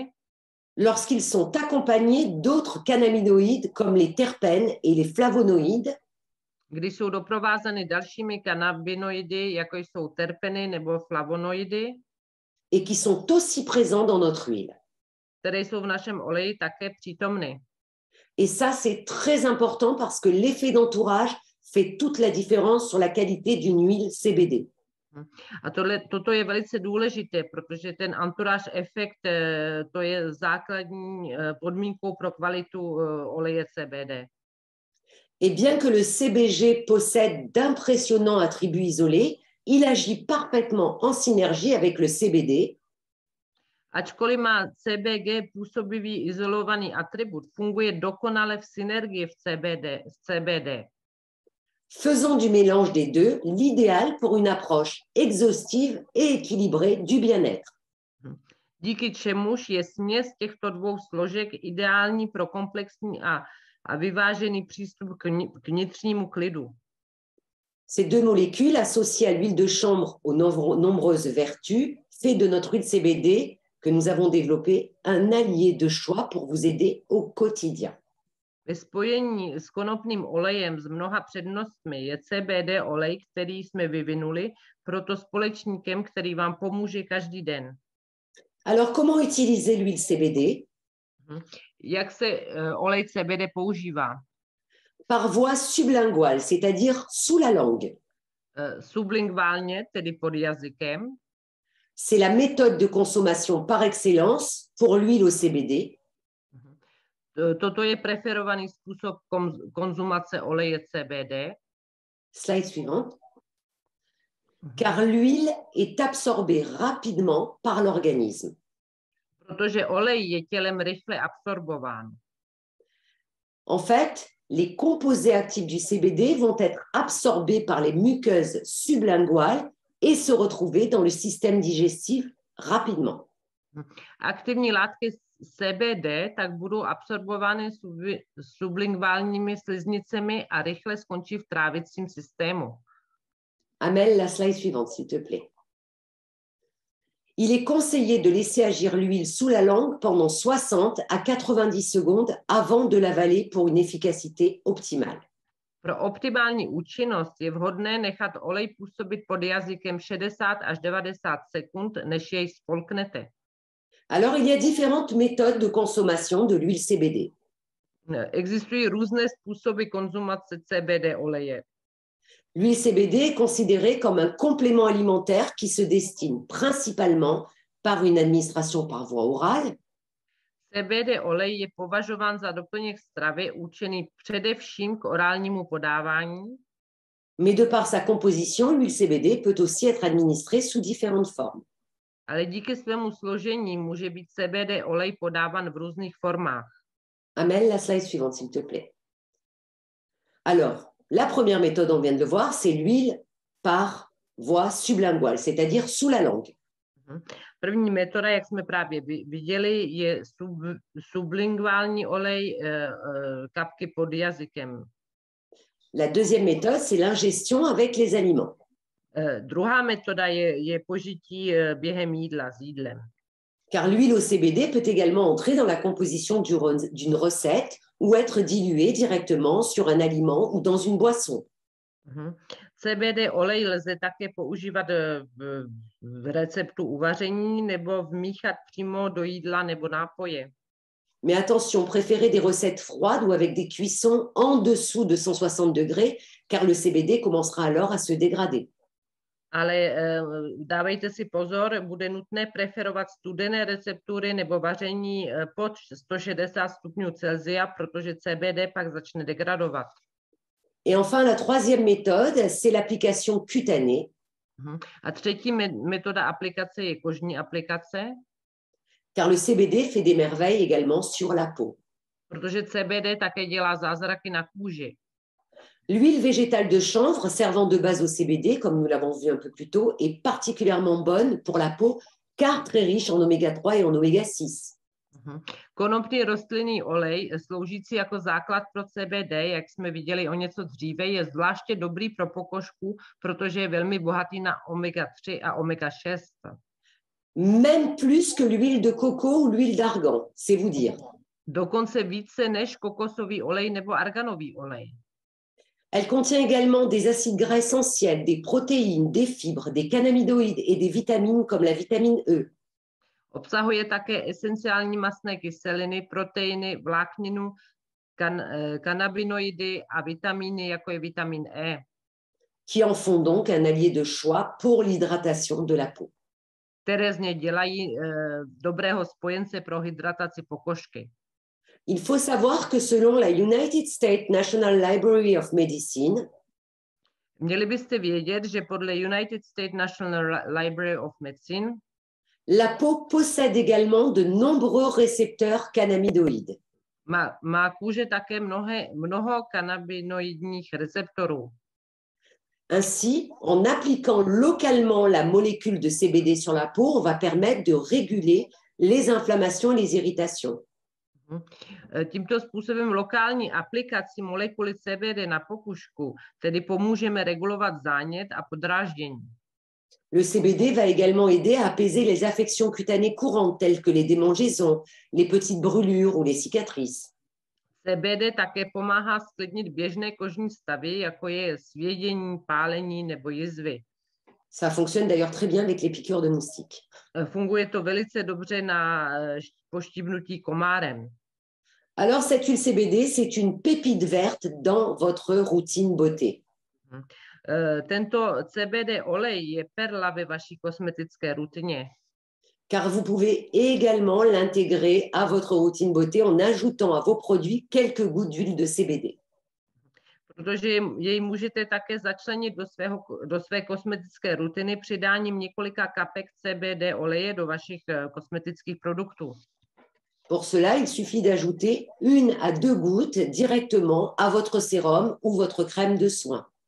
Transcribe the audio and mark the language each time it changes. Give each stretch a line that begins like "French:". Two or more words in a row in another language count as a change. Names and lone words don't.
French: lorsqu'ils sont accompagnés d'autres cannabinoïdes comme les terpènes et les flavonoïdes,
Czech: když jsou doprovázeny dalšími kanabinoidy, jako jsou terpeny nebo flavonoidy,
French: et qui sont aussi présents dans notre huile.
Czech: které jsou v našem oleji také přítomny.
French: Et ça, c'est très important parce que l'effet d'entourage fait toute la différence sur la qualité d'une huile CBD.
Czech: A toto je velice důležité, protože ten entourage efekt, to je základní podmínkou pro kvalitu oleje CBD.
French: Et bien que le CBG possède d'impressionnants attributs isolés, il agit parfaitement en synergie avec le CBD.
Czech: Ačkoliv má CBG působivý izolovaný atribut, funguje dokonale v synergii v CBD.
French: Faisant du mélange des deux l'idéal pour une approche exhaustive et équilibrée du bien-être.
Czech: Díky čemuž je směs těchto dvou složek ideální pro komplexní a vyvážený přístup k vnitřnímu klidu.
French: Ces deux molécules associées à l'huile de chanvre aux nombreuses vertus fait de notre huile CBD que nous avons développé un allié de choix pour vous aider au quotidien.
Czech: Ve spojení s konopným olejem s mnoha přednostmi je CBD olej, který jsme vyvinuli, proto společníkem, který vám pomůže každý den.
French: Alors, comment utiliser l'huile CBD?
Czech: Jak se olej CBD používá?
French: Par voie sublinguale, c'est-à-dire sous la langue.
Czech: Sublinguálně, tedy pod jazykem.
French: C'est la méthode de consommation par excellence pour l'huile au CBD.
Czech: Toto je preferovaný způsob konzumace oleje CBD.
French: Slide suivante. Car l'huile est absorbée rapidement par l'organisme.
Czech: Protože olej je tělem rychle absorbován.
French: En fait, les composés actifs du CBD vont être absorbés par les muqueuses sublinguales et se retrouver dans le système digestif rapidement.
Czech: Aktivní látky CBD tak budou absorbovány sublinguálními sliznicemi a rychle skončí v trávicím systému.
French: Amel, la slide suivante, s'il te plaît. Il est conseillé de laisser agir l'huile sous la langue pendant 60 à 90 secondes avant de l'avaler pour une efficacité optimale.
Czech: Pro optimální účinnost je vhodné nechat olej působit pod jazykem 60 až 90 sekund, než jej spolknete.
French: Alors, il y a différentes méthodes de consommation de l'huile CBD.
Czech: Existují různé způsoby konzumace CBD oleje.
French: L'huile CBD est considérée comme un complément alimentaire qui se destine principalement par une administration par voie orale.
Czech: CBD olej je považován za doplněk stravy určený především k orálnímu podávání.
French: Mais de par sa composition, l'huile CBD peut aussi être administrée sous différentes formes.
Czech: Ale díky svému složení může být CBD olej podáván v různých formách.
French: Amel, la slide suivante, s'il te plaît. Alors, la première méthode, on vient de le voir, c'est l'huile par voie sublinguale, c'est-à-dire sous la langue.
Czech: První metoda, jak jsme právě viděli, je sublinguální olej kapky pod jazykem.
French: La deuxième méthode, c'est l'ingestion avec les aliments.
Czech: Druhá metoda je požití během jídla s jídlem.
French: Car l'huile au CBD peut également entrer dans la composition d'une recette ou être diluée directement sur un aliment ou dans une boisson.
Czech: CBD olej lze také používat v receptu uvaření nebo vmíchat přímo do jídla nebo nápoje.
French: Mais attention, préférez des recettes froides ou avec des cuissons en dessous de 160 degrés, car le CBD commencera alors à se dégrader.
Czech: Ale dávejte si pozor, bude nutné preferovat studené receptury nebo vaření pod 160 stupňů Celsia, protože CBD pak začne degradovat.
French: Et enfin, la troisième méthode, c'est l'application cutanée.
Czech: A třetí metoda aplikace je kožní aplikace.
French: car le CBD fait des merveilles également sur la peau.
Czech: Protože CBD také dělá zázraky na kůži.
French: L'huile végétale de chanvre servant de base au CBD, comme nous l'avons vu un peu plus tôt, est particulièrement bonne pour la peau car très riche en oméga 3 et en oméga 6.
Czech: Konopný rostlinný olej, sloužící jako základ pro CBD, jak jsme viděli o něco dříve, je zvláště dobrý pro pokožku, protože je velmi bohatý na omega 3 a omega 6.
French: Même plus que l'huile de coco ou l'huile d'argan, c'est vous dire.
Czech: Dokonce více než kokosový olej nebo arganový olej.
French: Elle contient également des acides gras essentiels, des protéines, des fibres, des cannabinoïdes et des vitamines comme la vitamine E.
Czech: Obsahuje také esenciální mastné kyseliny, proteiny, vlákninu, kanabinoidy a vitamíny, jako je vitamin E.
French: Qui en font donc un allié de choix pour l'hydratation de la peau.
Czech: Které z něj dělají dobrého spojence pro hydrataci pokožky.
French: Il faut savoir que selon la United States National Library of Medicine,
Czech: měli byste vědět, že podle United States National Library of Medicine
French: la peau possède également de nombreux récepteurs cannabinoïdes.
Czech: Má kůže také mnoho kanabinoidních receptorů.
French: Ainsi, en appliquant localement la molécule de CBD sur la peau, on va permettre de réguler les inflammations et les irritations.
Czech: Tímto způsobem lokální aplikací molekuly CBD na pokožku tedy pomůžeme regulovat zánět a podráždění.
French: Le CBD va également aider à apaiser les affections cutanées courantes telles que les démangeaisons, les petites brûlures ou les cicatrices.
Czech: CBD také pomáhá sklidnit běžné kožní stavy, jako je svědění, pálení nebo jizvy.
French: Ça fonctionne d'ailleurs très bien avec les piqûres de moustiques.
Czech: Funguje to velice dobře na poštípnutí komárem.
French: Alors, cette huile CBD, c'est une pépite verte dans votre routine beauté.
Czech: Tento CBD olej je perla ve vaší kosmetické rutině.
French: Car vous pouvez également l'intégrer à votre routine beauté en ajoutant à vos produits quelques gouttes d'huile de CBD.
Czech: Protože jej můžete také začlenit do své kosmetické rutiny přidáním několika kapek CBD oleje do vašich kosmetických produktů.
French: Pour cela, il suffit d'ajouter 1 à 2 gouttes directement à votre sérum ou votre crème de soin.